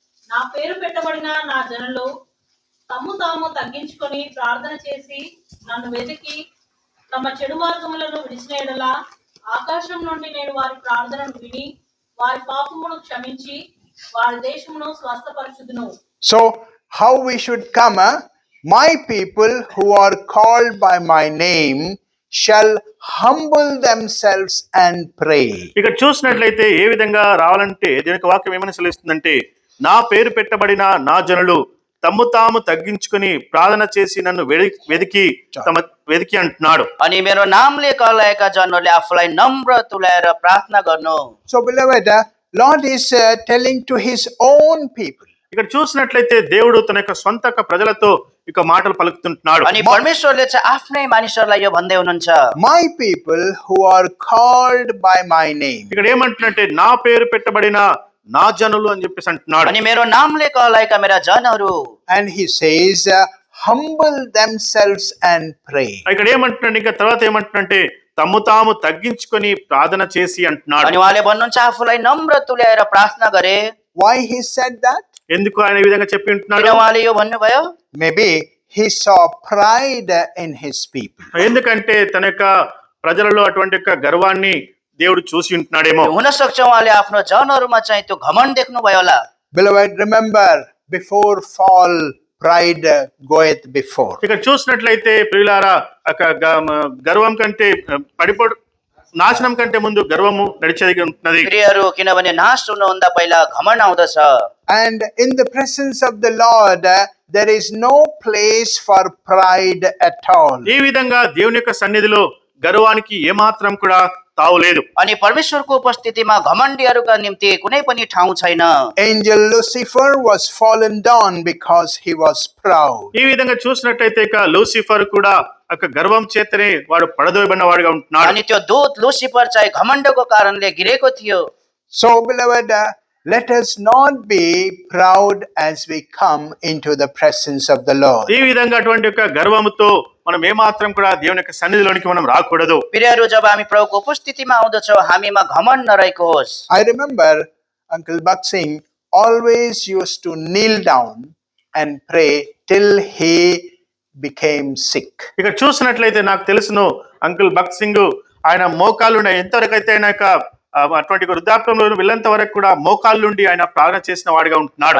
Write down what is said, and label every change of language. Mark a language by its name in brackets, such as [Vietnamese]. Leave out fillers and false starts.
[Telugu] నా పేరు పెట్టబడిన నా జనులు తమ్ము తాము తగ్గించుకొని ప్రార్థన చేసి నన్ను వెతికి తమ చెడు మార్గములను విడిచిన ఎడల ఆకాశం నుండి నేను వారి ప్రార్థనను విని వారి పాపమును క్షమించి వారి దేశమును స్వస్థపరచుదును. [English] So, how we should come? My people who are called by my name shall humble themselves and pray. [Telugu] ఇక్కడ చూసినట్లయితే ఏ విధంగా రావాలంటే దీని యొక్క వాక్యం ఏమని సెలవిస్తుందంటే, నా పేరు పెట్టబడిన నా జనులు తమ్ము తాము తగ్గించుకొని ప్రార్థన చేసి నన్ను వెదికి అంటున్నాడు. [Nepali] अनि मेरो नामले कहलाएका जनहरूले आफूलाई नम्र तुल्याएर प्रार्थना गर्नु। [English] So, beloved, Lord is telling to his own people. [Telugu] ఇక్కడ చూసినట్లయితే దేవుడు తన యొక్క సొంత ప్రజలతో ఇక మాటలు పలుకుతుంటున్నాడు. [Nepali] अनि परमेश्वरले चाहिँ आफ्नै मानिसहरूलाई यो भन्दै हुनुहुन्छ, [English] My people who are called by my name. [Telugu] ఇక్కడ ఏమంటున్నట్టే నా పేరు పెట్టబడిన నా జనులు అని చెప్పేసి అంటున్నాడు. [Nepali] अनि मेरो नामले कहलाएका मेरा जनहरू। [English] And he says, humble themselves and pray. [Telugu] ఇక్కడ ఏమంటున్నాడు, ఇంకా తర్వాత ఏమంటున్నంటే తమ్ము తాము తగ్గించుకొని ప్రార్థన చేసి అంటున్నాడు. [Nepali] अनि उहाँले भन्नुहुन्छ आफूलाई नम्र तुल्याएर प्रार्थना गरे। [English] Why he said that? [Telugu] ఎందుకు ఆయన ఈ విధంగా చెప్పి ఉంటున్నాడు? [Nepali] किन उहाँले यो भन्नुभयो? [English] Maybe he saw pride in his people. [Telugu] ఎందుకంటే తన యొక్క ప్రజలలో అటువంటి యొక్క గర్వాన్ని దేవుడు చూసి ఉంటున్నాడేమో. [Nepali] हुन सक्छ उहाँले आफ्नो जनहरूमा चाहिँ त्यो घमण्ड देख्नुभयो होला। [English] Beloved, remember, before fall, pride goeth before. [Telugu] ఇక్కడ చూసినట్లయితే ప్రియులారా గర్వం కంటే పడిపోడు నాశనం కంటే ముందు గర్వము నడిచేది ఉంటున్నది. [Nepali] प्रियहरू, किनभने नाश हुनुभन्दा पहिला घमण्ड आउँदछ। [English] And in the presence of the Lord, there is no place for pride at all. [Telugu] ఈ విధంగా దేవుని యొక్క సన్నిధిలో గర్వానికి ఏమాత్రం కూడా తావులేదు. [Nepali] अनि परमेश्वरको उपस्थितिमा घमण्डीहरूका निम्ति कुनै पनि ठाउँ छैन। [English] Angel Lucifer was fallen down because he was proud. [Telugu] ఈ విధంగా చూసినట్లయితే ఇక లూసిఫర్ కూడా గర్వం చేతనే వాడు పడదోయబడిన వాడుగా ఉంటున్నాడు. [Nepali] अनि त्यो दूत लुसिफर चाहिँ घमण्डको कारणले गिरेको थियो। [English] So, beloved, let us not be proud as we come into the presence of the Lord. [Telugu] ఈ విధంగా అటువంటి యొక్క గర్వముతో మనం ఏమాత్రం కూడా దేవుని యొక్క సన్నిధిలోనికి మనం రాకూడదు. [Nepali] प्रियहरू, जब हामी प्रभुको उपस्थितिमा आउँदछौँ, हामीमा घमण्ड नरहेको होस्। [English] I remember Uncle Buck Singh always used to kneel down and pray till he became sick. [Telugu] ఇక్కడ చూసినట్లయితే నాకు తెలుసును అంకుల్ భక్త్ సింగ్ ఆయన మోకాళ్ళు ఎంతవరకు అయితే ఆయన అటువంటి వృద్ధాప్యంలో వెళ్ళేంత వరకు కూడా మోకాళ్ళ నుండి ఆయన ప్రార్థన చేసిన వాడిగా ఉంటున్నాడు.